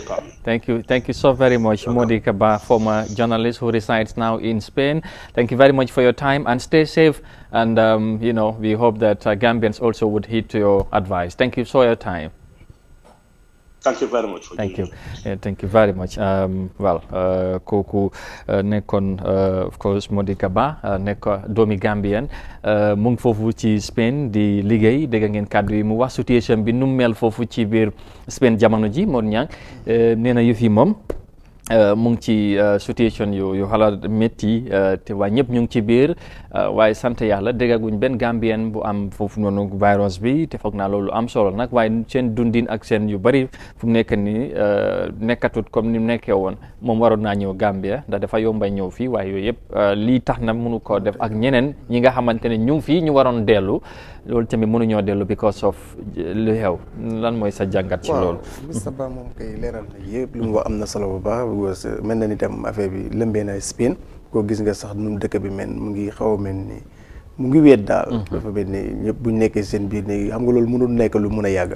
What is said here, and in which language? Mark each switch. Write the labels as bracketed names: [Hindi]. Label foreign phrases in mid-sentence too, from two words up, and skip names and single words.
[English] Thank you so very much, Modi Kaba, former journalist who resides now in Spain. Thank you very much for your time and stay safe. And, we hope that Gambians also would heed to your advice. Thank you for your time. Thank you very much. Thank you. Thank you very much. [Wolof] Kooku nekkoon [English] of course [Wolof] Modi Kaba nekk doomi Gambien mu ngi foofu ci Spain di liggéey dégg ngeen kàddu yi mu wax situation bi nu mel foofu ci biir Spain jamono ji Modou Niang nee na yëf yi moom mu ngi ci situation yu xalaat métti te waa ñëpp ñu ngi ci biir waaye sant yàlla déggaguñ benn Gambien bu am foofu noonu virus bi te foog naa loolu am solo nag waaye seen dundin ak seen yu bari fu mu nekk nii nekkatut comme ni mu nekkee woon moom waroon naa ñëw Gambia ndax dafa yomba ñëw fii waaye yooyu yëpp lii tax na mënu koo def ak ñeneen ñi nga xamante ne ñu ngi fii ñu waroon dellu loolu tamit mënuñoo dellu [English] because of [Wolof] lu xew lan mooy sa jàngat ci loolu. Moustapha moom kay leeral na yëpp lu mu wax am na solo bu baax mel na ni tam affaire bi lëmbee na Spain koo gis nga sax nu dëkk bi mel mu ngi xaw a mel ni mu ngi weet daal. dafa mel ni ñëpp buñ nekkee seen biir néeg xam nga loolu mënul nekk lu mun a yàgg.